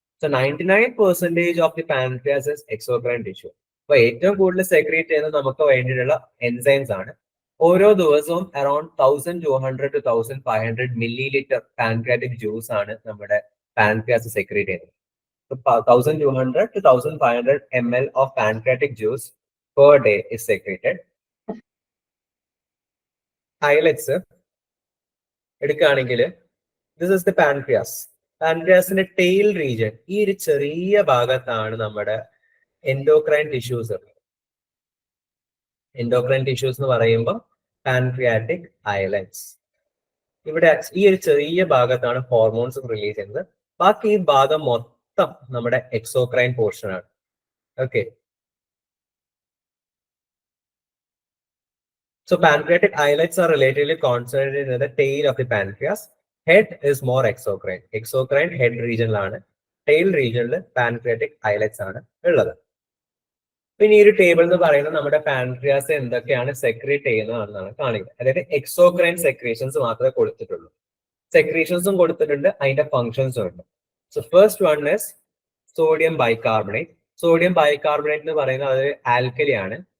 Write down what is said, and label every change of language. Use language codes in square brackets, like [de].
[en] So 99% of the pancreas is exocrine tissue. [ml] അപ്പൊ ഏറ്റവും കൂടുതൽ സെക്രീറ്റ് ചെയ്യുന്നത് നമുക്ക് വേണ്ടിയിട്ടുള്ള എൻസൈംസ് ആണ്. ഓരോ ദിവസവും around 1200 to 1500 milliliter pancreatic juice ആണ് നമ്മുടെ പാൻക്രിയാസ് സെക്രീറ്റ് ചെയ്യുന്നത്. [en] 1200 to 1500 ml of pancreatic juice per day is secreted. [ml] Islets എടുക്കുകയാണെങ്കിൽ [en] this is the pancreas. [ml] പാൻക്രിയാസിന്റെ tail region, ഈ ഒരു ചെറിയ ഭാഗത്താണ് നമ്മുടെ എൻഡോക്രൈൻ ടിഷ്യൂസ്. എൻഡോക്രൈൻ ടിഷ്യൂസ് എന്ന് പറയുമ്പോൾ പാൻക്രിയാറ്റിക് ഐലറ്റ്സ്. ഇവിടെ ഈ ഒരു ചെറിയ ഭാഗത്താണ് ഹോർമോൺസ് റിലീസ് ചെയ്യുന്നത്. ബാക്കി ഈ ഭാഗം മൊത്തം നമ്മുടെ എക്സോക്രൈൻ പോർഷൻ ആണ്. [en] Okay, so pancreatic islets are relatively concentrated in the tail of the pancreas. Head is more exocrine. [ml] Exocrine head region ലാണ്, tail region pancreatic islets ആണ് ഉള്ളത്. പിന്നെ ഈ ഒരു ടേബിൾ എന്ന് പറയുന്നത് നമ്മുടെ പാൻക്രിയാസ് എന്തൊക്കെയാണ് സെക്രീറ്റ് ചെയ്യുന്നതെന്നാണ് കാണിക്കുന്നത്. അതായത് എക്സോക്രൈൻ സെക്രീഷൻസ് മാത്രമേ കൊടുത്തിട്ടുള്ളൂ. സെക്രീഷൻസും കൊടുത്തിട്ടുണ്ട്, അതിന്റെ ഫങ്ഷൻസും ഉണ്ട്. [en] So first one is sodium bicarbonate. [ml] Sodium bicarbonate എന്ന് പറയുന്നത് അത് ആൽക്കലി ആണ്.